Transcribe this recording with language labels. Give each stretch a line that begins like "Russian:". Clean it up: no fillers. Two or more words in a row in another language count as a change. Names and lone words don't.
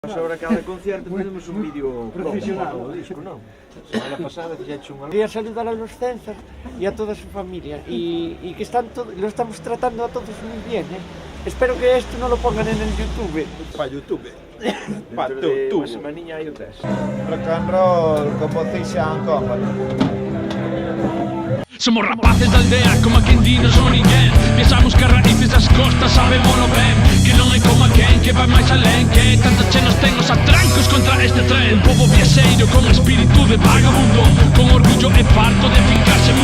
Spanish: Sobre cada concierto tenemos un vídeo profesional
Galician: do disco, non? Semana pasada fixeche unha...
Spanish: Quería saludar a los César y a toda su familia y que lo estamos tratando a todos muy bien, ¿eh? Espero que esto no lo pongan en el YouTube. Pa' YouTube. Pa'
Galician: Dentro de YouTube. unha semaniña hai o test.
English: Rock and roll
Galician: como Cixian Company. Somos rapaces da aldea, como a quen di non somos ninguén. Pensamos que as raíces das costas sabémolo ben, que non é como a quen que vai máis alén, que tanto che nos ten os atrancos contra este tren. Un pobo viaxeiro con espírito de vagabundo, con orgullo e farto de fincarse mudo.